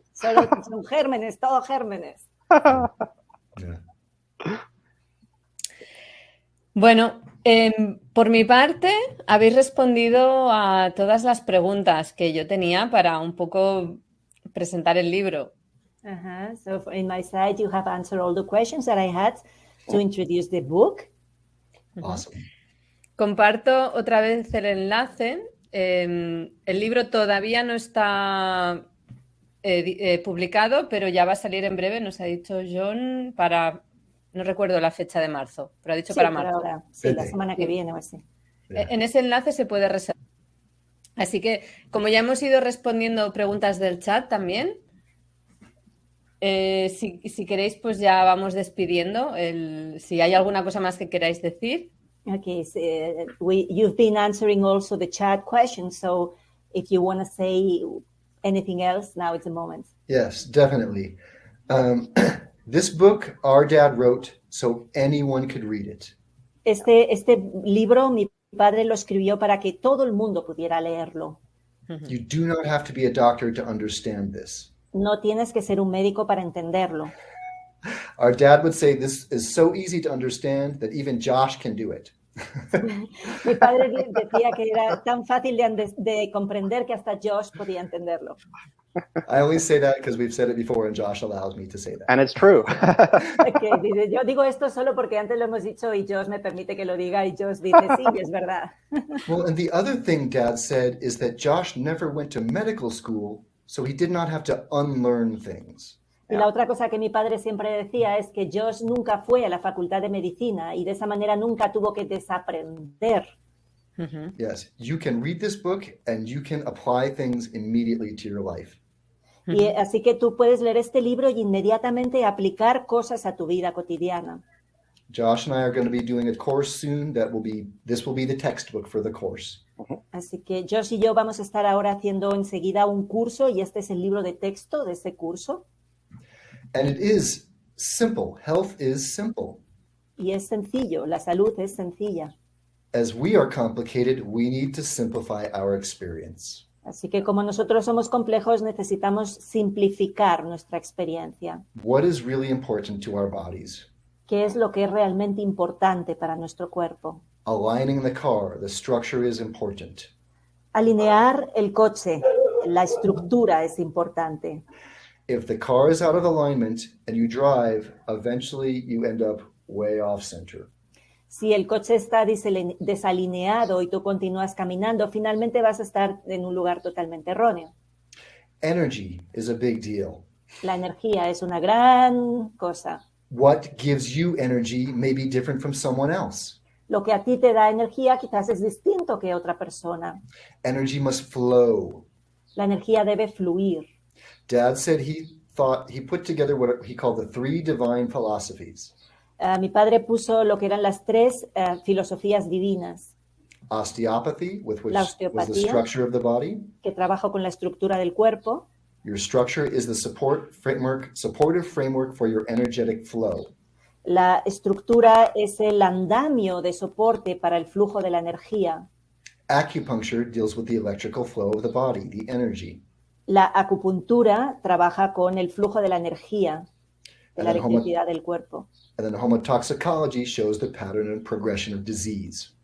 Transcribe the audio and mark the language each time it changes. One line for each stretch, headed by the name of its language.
Spanish: Son gérmenes, todos gérmenes.
English: Yeah.
Spanish: Bueno, por mi parte, habéis respondido a todas las preguntas que yo tenía para un poco presentar el libro.
English: So in my side, you have answered all the questions that I had to introduce the book. Awesome.
Spanish: Comparto otra vez el enlace. El libro todavía no está publicado, pero ya va a salir en breve, nos ha dicho John, no recuerdo la fecha de marzo, pero ha dicho para marzo. Ahora, sí, la semana que viene o así. En ese enlace se puede reservar. Así que, como ya hemos ido respondiendo preguntas del chat también, si queréis, pues ya vamos despidiendo. Si hay alguna cosa más que queráis decir.
English: Okay, so you've been answering also the chat questions, so if you want to say anything else, now it's the moment. Yes, definitely. This book our dad wrote so anyone could read it.
Spanish: Este libro mi padre lo escribió para que todo el mundo pudiera leerlo.
English: You do not have to be a doctor to understand this.
Spanish: No tienes que ser un médico para entenderlo.
English: Our dad would say this is so easy to understand that even Josh can do it.
Spanish: Mi padre decía que era tan fácil de comprender que hasta Josh podía entenderlo.
English: I only say that because we've said it before and Josh allows me to say that. And it's true.
Spanish: Yo digo esto solo porque antes lo hemos dicho y Josh me permite que lo diga y Josh dice sí, es verdad.
English: Well, and the other thing Dad said is that Josh never went to medical school, so he did not have to unlearn things.
Spanish: Y la otra cosa que mi padre siempre decía es que Josh nunca fue a la facultad de medicina y de esa manera nunca tuvo que desaprender.
English: Yes, you can read this book and you can apply things immediately to your life.
Spanish: Y así que tú puedes leer este libro y inmediatamente aplicar cosas a tu vida cotidiana.
English: Josh and I are going to be doing a course soon this will be the textbook for the course.
Spanish: Así que Josh y yo vamos a estar ahora haciendo enseguida un curso y este es el libro de texto de ese curso.
English: And it is simple. Health is simple.
Spanish: Y es sencillo, la salud es sencilla.
English: As we are complicated, we need to simplify our experience.
Spanish: Así que como nosotros somos complejos, necesitamos simplificar nuestra experiencia.
English: What is really important to our bodies?
Spanish: ¿Qué es lo que es realmente importante para nuestro cuerpo?
English: Aligning the car, the structure is important.
Spanish: Alinear el coche, la estructura es importante.
English: If the car is out of alignment and you drive, eventually you end up way off center.
Spanish: Si el coche está desalineado y tú continúas caminando, finalmente vas a estar en un lugar totalmente erróneo.
English: Energy is a big deal.
Spanish: La energía es una gran cosa.
English: What gives you energy may be different from someone else.
Spanish: Lo que a ti te da energía quizás es distinto que otra persona.
English: Energy must flow.
Spanish: La energía debe fluir.
English: Dad said he put together what he called the 3 divine philosophies.
Spanish: Mi padre puso lo que eran las 3 filosofías divinas.
English: Osteopathy, with which
Spanish: La
English: was the
Spanish: osteopatía,
English: structure of the body.
Spanish: que trabaja con la estructura del cuerpo.
English: Your structure is the supportive framework for your energetic flow.
Spanish: La estructura es el andamio de soporte para el flujo de la energía.
English: Acupuncture deals with the electrical flow of the body, the energy.
Spanish: La acupuntura trabaja con el flujo de la energía, de la electricidad del cuerpo.
English: And then homotoxicology shows the pattern and progression of disease.